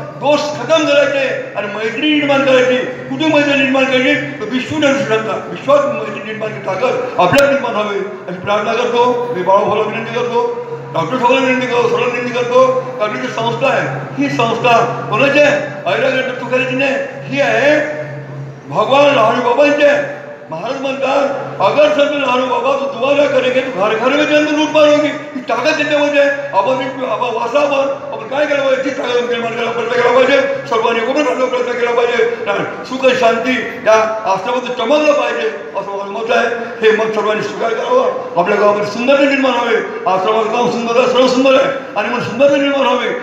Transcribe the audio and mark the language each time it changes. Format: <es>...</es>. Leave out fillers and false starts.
<mr>दोष खतम करायचे आणि मैत्री निर्माण करायची. कुठे मैत्री निर्माण करायची तर विश्वात मैत्री निर्माण ताकद आपल्यात निर्माण व्हावी अशी प्रार्थना करतो. मी बाळाभाऊला विनंती करतो, डॉक्टर साहेबांना विनंती करतो, सर्वांना विनंती करतो. कारण जी संस्था आहे ही संस्था कोणाची आहे? ऐरागड तुकाराची नाही, ही आहे भगवान लहानू बाबांची आहे. महाराज म्हणतात</mr> <hi>अगर सर लहानू बाबा तो दुआ ना करेंगे तो घर घर में जन्म लूट मारोगी.</hi> <mr>ही ताकद त्याच्यामध्ये आपण वासा आपण काय केलं पाहिजे? ती ताकद निर्माण करायला प्रयत्न केला पाहिजे. सर्वांनी एकत्र राहण्याचा प्रयत्न केला पाहिजे. सुख शांती या आश्रमात चमकलं पाहिजे असं माझं मत आहे. हे मत सर्वांनी स्वीकार करावं. आपल्या गावामध्ये सुंदरता निर्माण व्हावे. आश्रमाचं गाव सुंदर आहे, सर्व सुंदर आहे आणि मग सुंदरता निर्माण व्हावे.</mr>